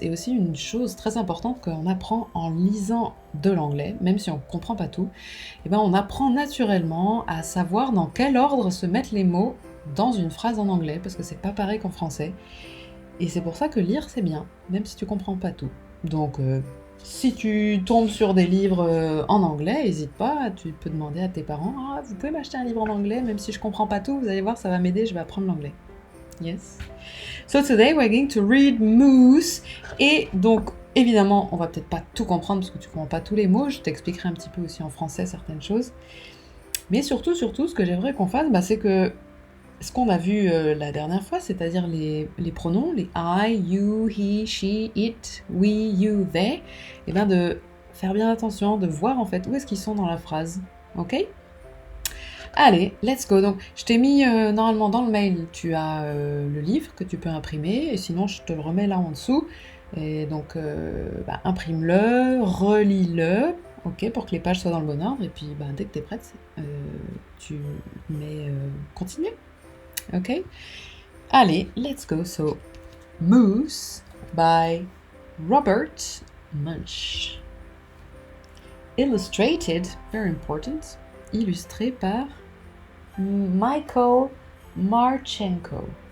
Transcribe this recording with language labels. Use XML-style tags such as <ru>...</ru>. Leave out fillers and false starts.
<fr>Et aussi une chose très importante qu'on apprend en lisant de l'anglais, même si on comprend pas tout, et on apprend naturellement à savoir dans quel ordre se mettent les mots dans une phrase en anglais parce que c'est pas pareil qu'en français. Et c'est pour ça que lire, c'est bien, même si tu comprends pas tout. Donc, si tu tombes sur des livres en anglais, n'hésite pas, tu peux demander à tes parents « Ah, vous pouvez m'acheter un livre en anglais, même si je comprends pas tout, vous allez voir, ça va m'aider, je vais apprendre l'anglais. »</fr> <en>Yes. So today we're going to read Moose.</en> <fr>Et donc, évidemment, on va peut-être pas tout comprendre parce que tu comprends pas tous les mots. Je t'expliquerai un petit peu aussi en français certaines choses. Mais surtout, ce que j'aimerais qu'on fasse, c'est que ce qu'on a vu la dernière fois, c'est-à-dire les pronoms, les I, you, he, she, it, we, you, they, et de faire bien attention, de voir en fait où est-ce qu'ils sont dans la phrase, ok? Allez,</fr> <en>let's go.</en> <fr>Donc, je t'ai mis normalement dans le mail, tu as le livre que tu peux imprimer, et sinon je te le remets là en dessous. Et donc, imprime-le, relis-le, ok, pour que les pages soient dans le bon ordre, et puis dès que tu es prête, tu mets continue.</fr> <en>Okay? Allez, let's go. So, Moose by Robert Munsch. Illustrated, very important,</en> <fr>illustré par</fr> <en>Michael Marchenko.</en>